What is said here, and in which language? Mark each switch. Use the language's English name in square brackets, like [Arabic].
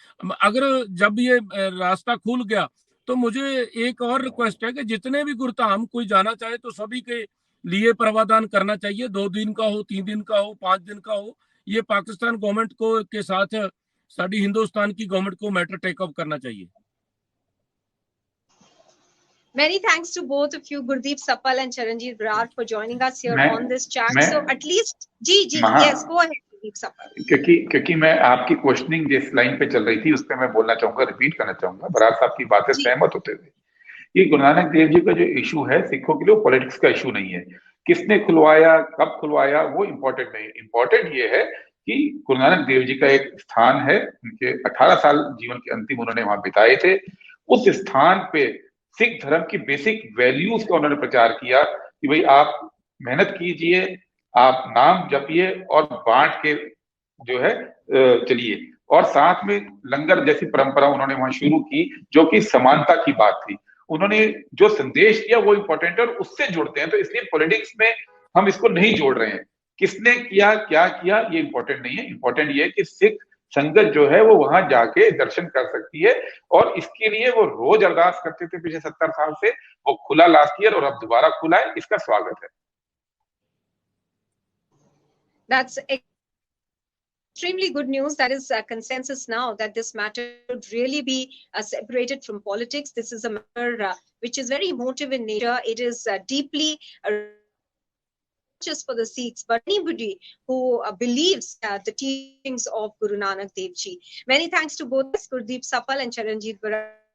[Hindi] अगर जब ये रास्ता खुल गया तो मुझे एक और रिक्वेस्ट है कि जितने भी गुरुधाम कोई जाना चाहे तो सभी के लिए प्रावधान करना चाहिए। 2 दिन का हो, 3 दिन का हो, 5 दिन का हो, ये पाकिस्तान गवर्नमेंट को के साथ साड़ी हिंदुस्तान की गवर्नमेंट को मैटर टेक अप करना चाहिए। [English] Many thanks to both of you, Gurdeep Sappal and Charanjit Brar, for joining us here on this chat. So at least, yes, go ahead, Gurdeep Sappal. [Hindi] क्योंकि मैं आपकी क्वेश्चनिंग जिस line पे चल रही थी उस पे मैं बोलना चाहूंगा, रिपीट करना चाहूंगा। बरार साहब की बातें सहमत होते हुए, ये गुरु नानक देव जी का जो इशू है सिखों के लिए पॉलिटिक्स का इशू नहीं है। किसने खुलवाया, कब खुलवाया, वो इम्पोर्टेंट नहीं। इम्पोर्टेंट ये है कि गुरु नानक देव जी का एक स्थान है, उनके 18 साल जीवन के अंतिम उन्होंने वहां बिताए थे। उस स्थान पे सिख धर्म की बेसिक वैल्यूज का उन्होंने प्रचार किया कि भाई आप मेहनत कीजिए, आप नाम जपिए और बांट के जो है चलिए। और साथ में लंगर जैसी परंपरा उन्होंने वहां शुरू की जो कि समानता की बात थी। उन्होंने जो संदेश दिया वो इंपॉर्टेंट है और उससे जुड़ते हैं। तो इसलिए पॉलिटिक्स में हम इसको नहीं जोड़ रहे हैं। किसने किया, क्या किया, ये इंपॉर्टेंट नहीं है। इंपॉर्टेंट ये है कि सिख संगत जो है वो वहां जाके दर्शन कर सकती है और इसके लिए वो रोज अरदास करते थे पिछले 70 साल से। वो खुला लास्ट ईयर और अब दोबारा खुला है, इसका स्वागत है। [English] That's extremely good news. That is consensus now that this matter should really be separated from politics. This is a matter which is very emotive in nature. It is deeply just for the Sikhs, but anybody who believes the teachings of Guru Nanak Dev Ji. Many thanks to both Gurdeep Sappal and Charanjit Brar.